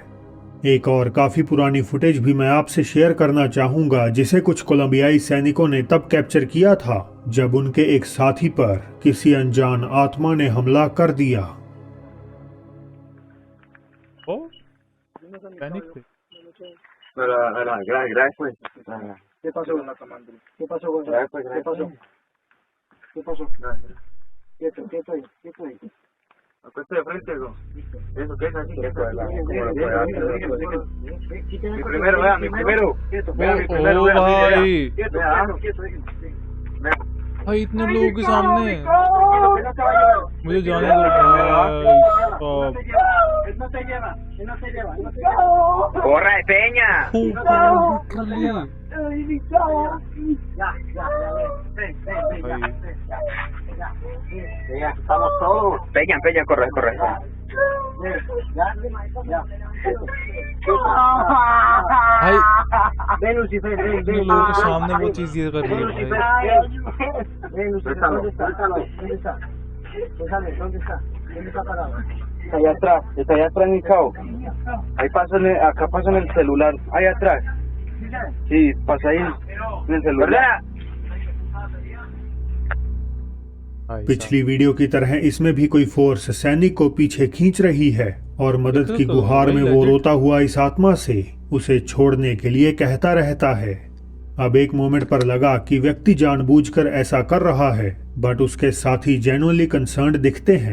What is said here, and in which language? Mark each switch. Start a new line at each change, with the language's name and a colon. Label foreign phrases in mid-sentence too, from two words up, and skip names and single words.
Hindi: एक और काफी पुरानी फुटेज भी मैं आपसे शेयर करना चाहूंगा जिसे कुछ कोलंबियाई सैनिकों ने तब कैप्चर किया था जब उनके एक साथी पर किसी अनजान आत्मा ने हमला कर दिया। ओ पैनिक थे।
Spanish: Gracias, pues. ¿Qué pasó? ¿Qué pasó, Gonzalo? ¿Qué pasó? ¿Qué pasó? Quieto, quieto ahí, quieto ahí. Acuérdate de frente, ¿no? Eso, que es así, que es Mi primero, vea, mi primero. Vea, mi primero, ओ vea.
Hindi: भाई
Spanish: Quieto, quieto,
Hindi: भाई इतने लोगों के सामने मुझे जाने दो भाई साहब।
Spanish: No se lleva, no se lleva, no se lleva. ¡Corra de peña!
Hindi: लिटरली
Spanish: Ya, ven,
Hindi: भाई
Spanish: ya, estamos todos. Peña, Peña, corre, corre. Ya.
Hindi: भाई
Spanish: Ven, Lucifer, ven,
Hindi: इतने
Spanish: ven.
Hindi: लोगों के सामने वो चीज ये कर रही है भाई।
Spanish: Ven, Lucifer, ¿dónde está? ¿Dónde está? ¿Dónde está? ¿Dónde está parado? Está allá atrás, mi chavo. Ahí pasa, acá pasa en el celular, allá atrás. Sí, pasa ahí en el celular.
Hindi: भाई पिछली वीडियो की तरह इसमें भी कोई फोर्स सैनिक को पीछे खींच रही है और मदद की तो गुहार भाई में वो legit। रोता हुआ इस आत्मा से उसे छोड़ने के लिए कहता रहता है। अब एक मोमेंट पर लगा कि व्यक्ति जानबूझकर ऐसा कर रहा है बट उसके साथी
English: genuinely concerned
Hindi: दिखते हैं।